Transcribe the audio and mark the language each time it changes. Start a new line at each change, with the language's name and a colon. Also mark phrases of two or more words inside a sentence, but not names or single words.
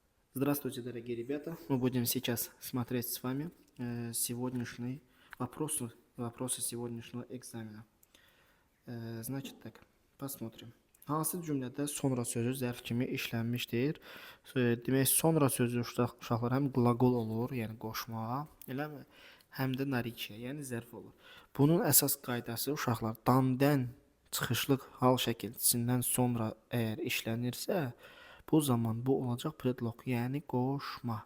Russian: Здравствуйте, дорогие ребята. Мы будем сейчас смотреть с вами сегодняшний вопросы сегодняшнего экзамена. Значит так, посмотрим.
Azerbaijani: Hansı cümlədə sonra sözü zərf kimi işlənmişdir? Demək, sonra sözü uşaqlar həm qlaqol olur, yəni qoşma, eləmi? Həm də nariciyə, yəni zərf olur. Bunun əsas qaydası uşaqlar damdən çıxışlıq hal şəkilçisindən sonra əgər işlənirsə, bu zaman bu olacaq predlog, yəni qoşma.